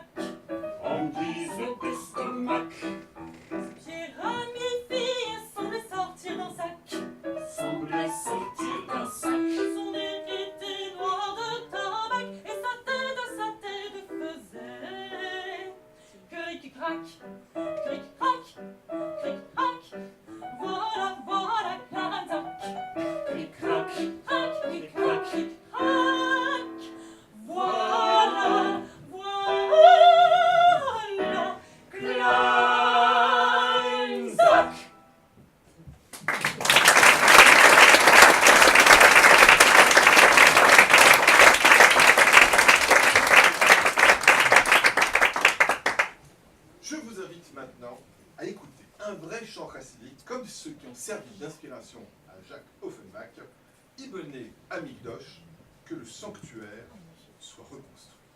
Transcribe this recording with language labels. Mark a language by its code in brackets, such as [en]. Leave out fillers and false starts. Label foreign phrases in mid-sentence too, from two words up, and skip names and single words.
[fr] En guise d'estomac, Ses pieds ramifiés semblaient sortir d'un sac. semblait sortir d'un sac. Son nez était noir de tabac et sa tête faisait cric-crac, cric-crac, cric-crac. Voilà, voilà Kleinsack. Clic-clac, Cric-crac, cric-crac, cric-crac. Voilà, voilà Kleinsack. Je vous invite maintenant à écouter un vrai chant chassidique, comme ceux qui ont servi d'inspiration à Jacques Offenbach, [he] יבנה המקדש, [fr] que le sanctuaire soit reconstruit.